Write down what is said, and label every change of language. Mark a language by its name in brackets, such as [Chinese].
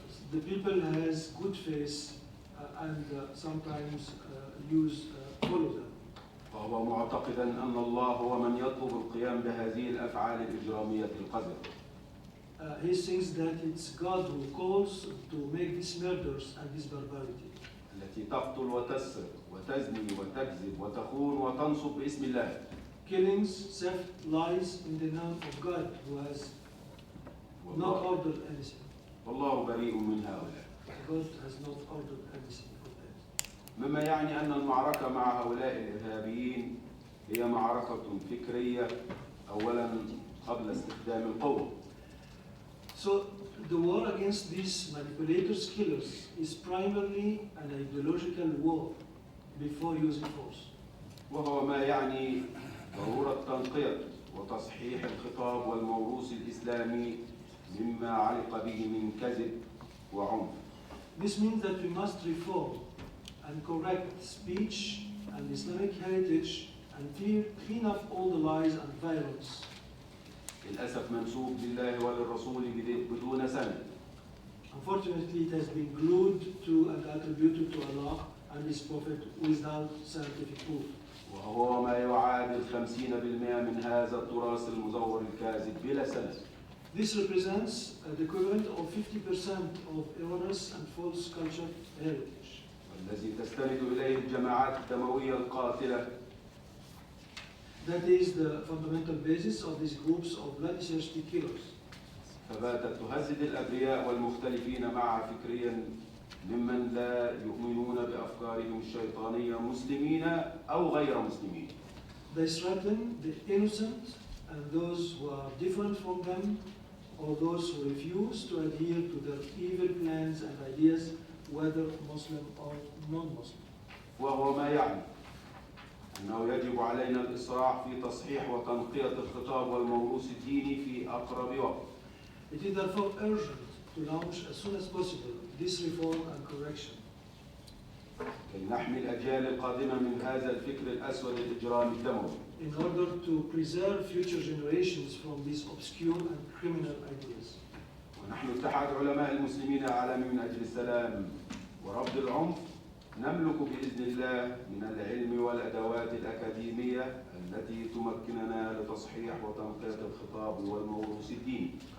[English] The people has good faith and sometimes follow them. [Arabic] فهو معتقدا أن الله هو من يطلب القيام بهذه الأفعال الإجرامية القذرة. [English] He thinks that it's God who calls to make these murders and this barbarity. [Arabic] التي التي تقتل وتسرق وتزني وتكذب وتخون وتنصب باسم الله. [English] Killings, theft, lies in the name of God who has not ordered anything. [Arabic] والله بريء من هؤلاء. [English] God has not ordered anything of that. [Arabic] مما يعني أن المعركة مع هؤلاء الإرهابيين هي معركة فكرية أولا قبل استخدام القوة. [English] So the war against these manipulators, killers, is primarily an ideological war before using force. [Arabic] وهو ما يعني ضرورة تنقية وتصحيح الخطاب والموروث الإسلامي مما علق به من كذب وعنف. [English] This means that we must reform and correct speech and Islamic heritage and clean up all the lies and violence. [Arabic] للأسف منسوب لله وللرسول بدون سند. [English] Unfortunately, it has been glued to and attributed to Allah and His Prophet without scientific proof. [Arabic] وهو ما يعادل 50% من هذا التراث المزور الكاذب بلا سند. [English] This represents the equivalent of 50% of erroneous and false culture heritage. [Arabic] والذي تستند إليه الجماعات الدموية القاتلة. [English] That is the fundamental basis of these groups of bloodthirsty killers. [Arabic] فباتت تهدد الأبرياء والمختلفين معها فكريا ممن لا يؤمنون بأفكارهم الشيطانية مسلمين أو غير مسلمين. [English] They threaten the innocent and those who are different from them, or those who refuse to adhere to their evil plans and ideas, whether Muslim or non-Muslim. [Arabic] وهو ما يعني أنه يجب علينا الإسراع في تصحيح وتنقية الخطاب والموروث الديني في أقرب وقت. [English] It is therefore urgent to launch as soon as possible this reform and correction. [Arabic] كي نحمي الأجيال القادمة من هذا الفكر الأسود الإجرامي الدموي. [English] In order to preserve future generations from these obscure and criminal ideas. [Arabic] ونحن اتحاد علماء المسلمين العالمي من أجل السلام ورفض العنف نملك بإذن الله من العلم والأدوات الأكاديمية التي تمكننا لتصحيح وتنقية الخطاب والموروث الديني.